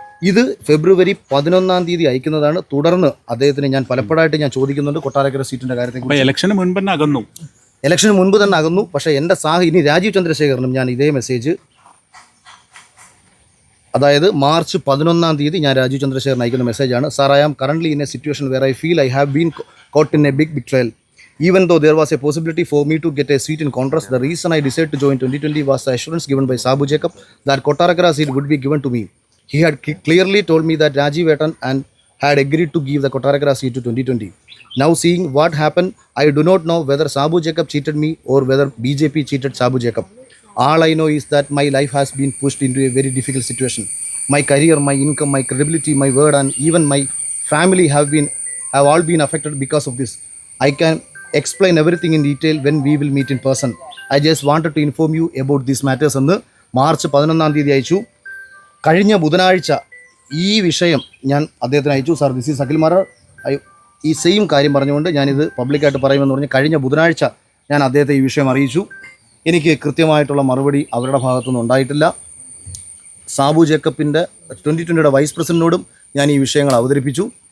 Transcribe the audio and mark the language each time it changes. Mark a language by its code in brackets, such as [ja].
[ml] ഇത് ഫെബ്രുവരി 11-ാം തീയതി അയക്കുന്നതാണ്. തുടർന്ന് അദ്ദേഹത്തിന് ഞാൻ പലപ്പോഴായിട്ട് ഞാൻ ചോദിക്കുന്നുണ്ട് കൊട്ടാരക്കര സീറ്റിൻ്റെ കാര്യത്തെക്കുറിച്ച്. ഇലക്ഷന് മുൻപ് തന്നെ അകന്നു. ഇലക്ഷന് മുൻപ് തന്നെ അകന്നു. പക്ഷേ എൻ്റെ ഇനി രാജീവ് ചന്ദ്രശേഖരനും ഞാൻ ഇതേ മെസ്സേജ്, അതായത് മാർച്ച് 11-ാം തീയതി ഞാൻ രാജീവ് ചന്ദ്രശേഖരൻ അയക്കുന്ന മെസ്സേജാണ്. [en] Sir, I am currently in a situation where I feel I have been caught in a big betrayal. Even though there was a possibility for me to get a seat in Congress, the reason I decided to join 2020 was the assurance given by Sabu Jacob that Kottarakara seat would be given to me. He had clearly told me that Rajiv Etan and had agreed to give the Kottarakara seat to 2020. Now seeing what happened, I do not know whether Sabu Jacob cheated me or whether BJP cheated Sabu Jacob. All I know is that my life has been pushed into a very difficult situation. My career, my income, my credibility, my word and even my family have all been affected because of this. I can explain everything in detail when we will meet in person. I just wanted to inform you about these matters [ml] എന്ന് March 11 അയച്ചു. കഴിഞ്ഞ ബുധനാഴ്ച ഈ വിഷയം ഞാൻ അദ്ദേഹത്തിന് അയച്ചു. [en] Sir, this is Akhil Marar. [ml] ഈ സെയിം കാര്യം പറഞ്ഞുകൊണ്ട് ഞാനിത് പബ്ലിക്കായിട്ട് പറയുമെന്ന് പറഞ്ഞ് കഴിഞ്ഞ ബുധനാഴ്ച ഞാൻ അദ്ദേഹത്തെ ഈ വിഷയം അറിയിച്ചു. എനിക്ക് കൃത്യമായിട്ടുള്ള മറുപടി അവരുടെ ഭാഗത്തുനിന്ന് ഉണ്ടായിട്ടില്ല. സാബു ജേക്കബിൻ്റെ 2020 വൈസ് പ്രസിഡന്റിനോടും ഞാൻ ഈ വിഷയങ്ങൾ അവതരിപ്പിച്ചു.